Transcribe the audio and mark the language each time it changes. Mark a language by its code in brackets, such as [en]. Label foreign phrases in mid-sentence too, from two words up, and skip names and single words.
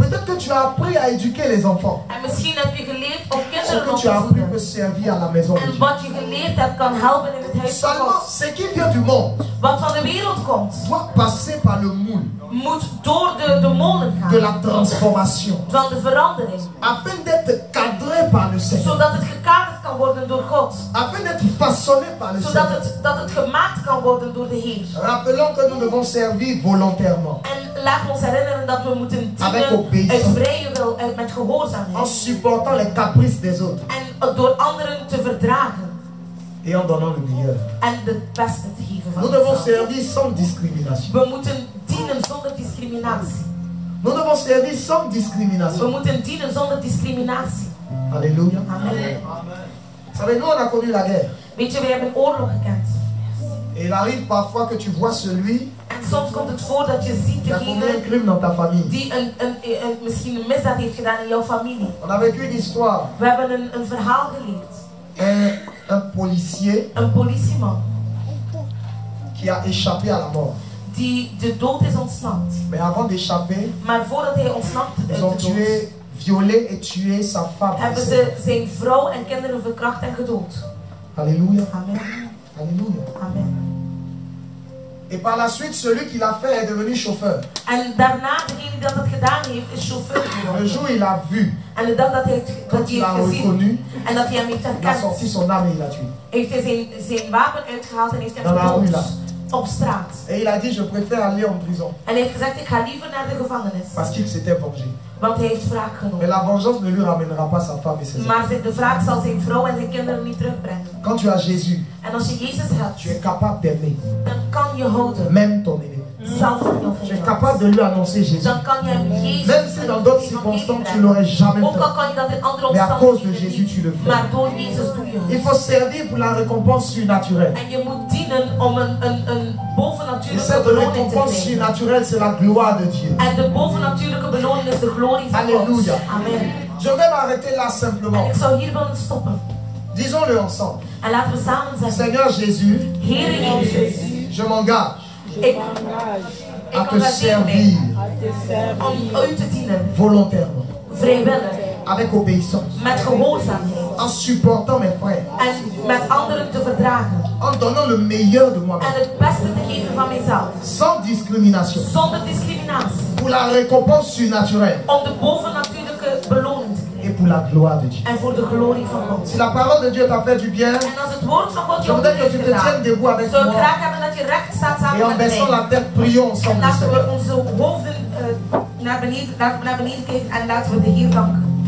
[fr] Peut-être que tu as appris à éduquer les enfants. [nl] En misschien heb je geleerd om [fr] Ce [nl] kinderen [fr] que [nl] op [fr] tu [nl] te [fr] as appris [nl] voeden. [fr] peut servir à la maison de [nl] En [fr] Dieu. [nl] wat je geleerd hebt kan helpen in het huis van [fr] Seulement, [nl] God. [fr] ce qui vient du monde [nl] Wat van de wereld komt, [fr] doit passer par le moule [nl] moet door de molen [fr] de [nl] gaan. [fr] la transformation [nl] Van de verandering. [fr] afin d'être cadré par le Seigneur, [nl] Zodat het gekaderd kan worden door God. [fr] afin d'être façonné par le [nl] Zodat [fr] Seigneur. [nl] dat het gemaakt kan worden door de Heer. [fr] Rappelons que nous devons servir volontairement, [nl] En laat ons herinneren dat we moeten [fr] Avec [nl] dienen [fr] obéissance. [nl] uit vrije wil, met [fr] en [nl] gehoorzaamheid. [fr] supportant les caprices des autres [nl] En door anderen te verdragen. [fr] et en donnant le meilleur. [nl] En het beste te geven van [fr] Nous devons [nl] onszelf. [fr] servir sans discrimination. [nl] We moeten dienen zonder discriminatie. [fr] Nous devons servir sans [nl] We [fr] discrimination. [nl] moeten dienen zonder discriminatie. [fr] Alléluia. [nl] Amen. [fr] Vous savez, nous on a connu la guerre. [nl] Weet je, we hebben oorlog gekend. [fr] Et il arrive parfois que tu vois celui [nl] En soms komt het voor dat je ziet [fr] qui a commis un [nl] degene [fr] crime dans ta famille. [nl] die misschien een misdaad heeft gedaan in jouw familie. [fr] On a vécu une histoire. [nl] We hebben een verhaal geleerd. [fr] Un policier [nl] Een politieman [fr] qui a échappé à la mort. [nl] die de dood is ontsnapt. [fr] Mais avant d'échapper, [nl] Maar voordat hij ontsnapt [fr] ils [nl] uit [fr] ont [nl] de dood, [fr] tué, violé et tué sa femme. [nl] hebben ze zijn vrouw en kinderen verkracht en gedood. [fr] Alléluia. [nl] Amen. [fr] Alléluia. [nl] Amen. [fr] Et par la suite, celui qui l'a fait est devenu chauffeur. [nl] En daarna, degene die dat gedaan heeft, is chauffeur [fr] Le [nl] geworden. [fr] jour il a vu, [nl] En de dag dat hij [fr] quand il [nl] heeft [fr] a [nl] gezien [fr] reconnu, [nl] en dat hij hem heeft [fr] il a sorti [nl] herkend, [fr] son arme et il l'a tué. [nl] heeft hij zijn wapen uitgehaald en heeft hem [fr] Dans la rue, [nl] gedood. [fr] là. [nl] Op straat. [fr] Et il a dit, je préfère aller en prison. [nl] En hij heeft gezegd, ik ga liever naar de gevangenis. [fr] Parce qu'il s'était vengé. [nl] Want hij heeft wraak [fr] Mais [nl] genomen. [fr] la vengeance ne lui ramènera pas sa femme et ses enfants. [nl] Maar de wraak zal zijn vrouw en zijn kinderen niet terugbrengen. [fr] Quand tu as Jésus, [nl] En als je Jezus hebt, [fr] tu es capable d'aimer, [nl] dan kan je houden. [fr] même ton ennemi. [nl] Zelf van jouw [fr] Tu es [nl] vijand. [fr] capable de lui annoncer Jésus. [nl] Dan kan je hem Jezus [fr] Même si dans d'autres circonstances, tu l'aurais jamais [nl] Ook al [fr] fait. [nl] kan je dat in andere [fr] Mais à cause de [nl] omstandigheden [fr] Jésus, tu le [nl] niet. [fr] fais. [nl] Maar door Jezus doe je [fr] Il [nl] het. [fr] faut servir pour la récompense surnaturelle. [nl] En je moet dienen om een [fr] Et [nl] bovennatuurlijke [fr] cette [nl] beloning te [fr] récompense [nl] krijgen. [fr] surnaturelle, c'est la gloire de Dieu. [nl] En de bovennatuurlijke beloning is de glorie van God. [fr] Alléluia. [nl] Amen. [fr] Je vais m'arrêter là [nl] En [fr] simplement. [nl] ik zou hier willen stoppen. [fr] Disons-le ensemble. [nl] En laten we samen zeggen. [fr] Seigneur Jésus, [nl] Heere Jezus, [fr] je m'engage [nl] ik [fr] à te [nl] engageer mij [fr] servir [nl] om u te dienen. [fr] volontairement, [nl] Vrijwillig. [fr] avec obéissance, [nl] Met gehoorzaamheid. [fr] en supportant mes frères, [nl] En met anderen te verdragen. [fr] en donnant le meilleur de [nl] En [fr] moi-même, [nl] het beste te geven van mijzelf. [fr] sans discrimination, [nl] Zonder discriminatie. [fr] pour la récompense surnaturelle [nl] Om de bovennatuurlijke beloning te [fr] et [nl] krijgen. [fr] pour la gloire de Dieu. [nl] En voor de glorie van God. [fr] Si la parole de Dieu t'a fait du bien, [nl] En als het woord van God [fr] je [nl] je [fr] voudrais que [nl] heeft [fr] tu te tiennes [nl] gedaan, [fr] debout avec [nl] zou ik [fr] moi [nl] graag hebben dat je recht staat [fr] et [nl] samen [fr] en [nl] met [fr] baissant [nl] mij. [fr] la tête, prions [nl] En [fr] ensemble le [nl] laten we [fr] Seigneur. [nl] onze hoofden naar beneden kijken en laten we de Heer danken.